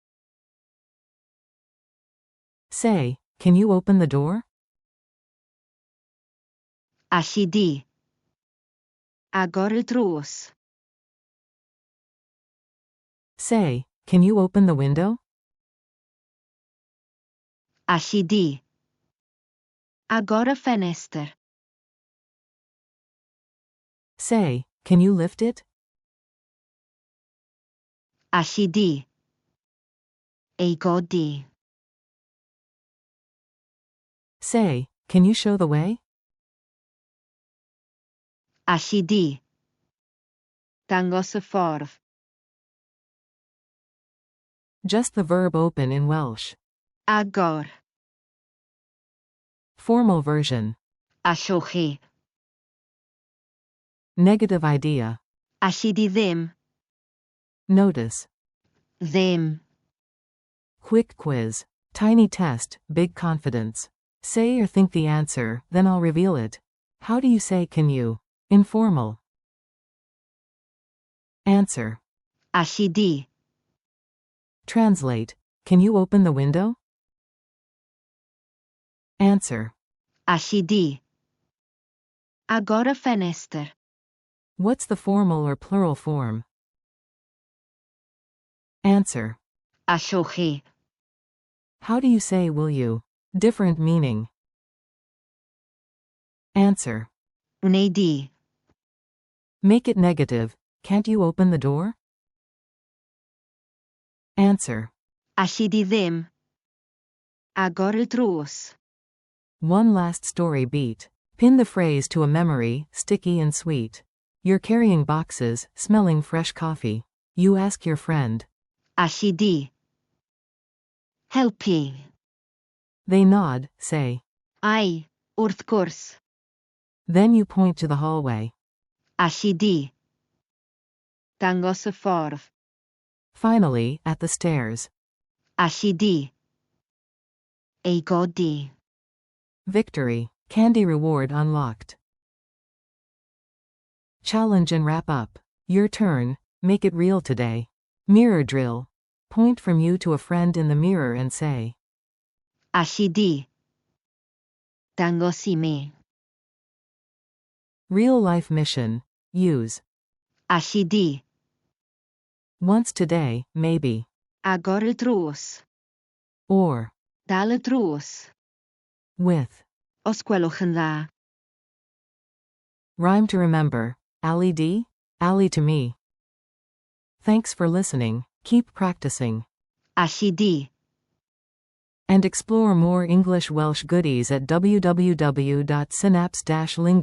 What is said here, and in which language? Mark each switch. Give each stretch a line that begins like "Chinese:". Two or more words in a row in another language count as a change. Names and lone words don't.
English: Say, can you open the door?
Welsh: Alli di. Agor y drws.
English: Say, can you open the window?
Welsh: Alli di. Agor y ffenestr.
English: Say, can you lift it?
Welsh: Alli di. Ei godi.
English: Say, can you show the way?
Welsh: Alli di. Dangos y ffordd.
English: Just the verb open in Welsh. Agor. Formal version.
Welsh: Allwch chi.
English: Negative idea.
Welsh: Alli di ddim.
English: Notice. Ddim. Quick quiz. Tiny test, big confidence. Say or think the answer, then I'll reveal it. How do you say can you? Informal. Answer.
Welsh: Alli di.
English: Translate. Can you open the window? Answer.
Welsh: Alli di. Agor y ffenestr.
English: What's the formal or plural form? Answer.
Welsh: Allwch chi.
English: How do you say will you? Different meaning. Answer.
Welsh: Wnei di.
English: Make it negative. Can't you open the door? Answer.
Welsh: Alli di ddim. Agor y drws.
English: One last story beat. Pin the phrase to a memory, sticky and sweet. You're carrying boxes, smelling fresh coffee. You ask your friend.
Welsh: Alli di. Helpu.
English: They nod, say.
Welsh: Ai, wrth gwrs.
English: Then you point to the hallway.
Welsh: Alli di. Dangos y ffordd.
English: Finally, at the stairs.
Welsh: Alli di. Ei godi.
English: Victory. Candy reward unlocked. Challenge and wrap up. Your turn. Make it real today. Mirror drill. Point from you to a friend in the mirror and say.
Welsh: Alli di. Dangos I mi.
English: Real life mission. Use.
Welsh: Alli di.
English: Once today, maybe.
Welsh: Agor y drws.
English: Or.
Welsh: Dal y drws.
English: With.
Welsh: Os gwelwch yn dda.
English: Rhyme to remember.
Welsh: Alli D?
English: Alli to me. Thanks for listening. Keep practicing.
Welsh: Alli di.
English: And explore more English Welsh goodies at www.synapse-lingo.com.